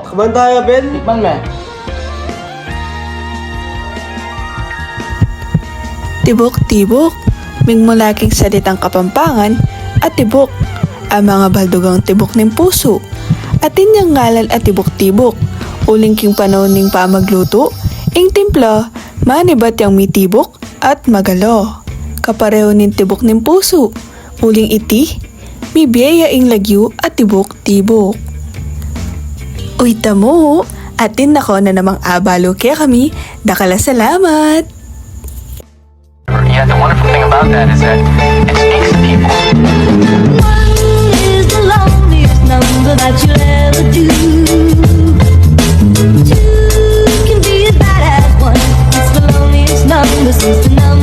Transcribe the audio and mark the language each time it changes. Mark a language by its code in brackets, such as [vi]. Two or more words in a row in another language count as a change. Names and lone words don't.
[pam] Kaman tayo, Ben? Tikman mo. Tibok-tibok, mingmulaking salitang Kapampangan at tibok, ang mga baldugang tibok ng puso. Atin niyang ngalan at tibok-tibok, uling king panahon ning pamagluto, ing timpla, manibat yang mitibok at magalo. Kapareho ning tibok ng puso, uling iti, mibiyaya ing lagyo at tibok-tibok. Uy tamo, atin nako na namang abalo kaya kami, dakala salamat! [en] Yeah, the wonderful thing about that is that it speaks to people. One is the loneliest number that you'll ever do. Two can be as bad as one. It's the loneliest number since the